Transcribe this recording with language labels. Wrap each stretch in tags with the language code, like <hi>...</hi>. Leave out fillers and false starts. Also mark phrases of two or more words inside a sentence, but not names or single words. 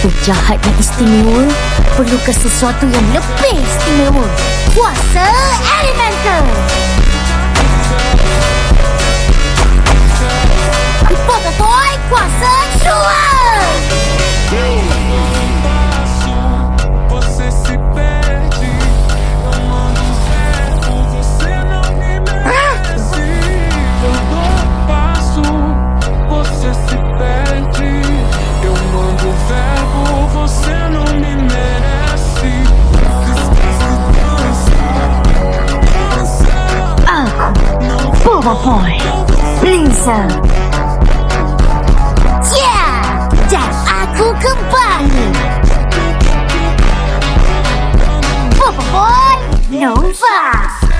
<ms>Penjahat yang istimewa perlukan sesuatu yang lebih istimewa. Kuasa elemental. Boboiboy kuasa jua.</ms> <pt>Você se perde, eu mando verbo, você não me merece. Eu dou passo, você se perde. Eu mando verbo, você não me merece.</pt> <ms>Boboiboy, Blizzard. Dan aku kembali. Boboiboy Nova.</ms>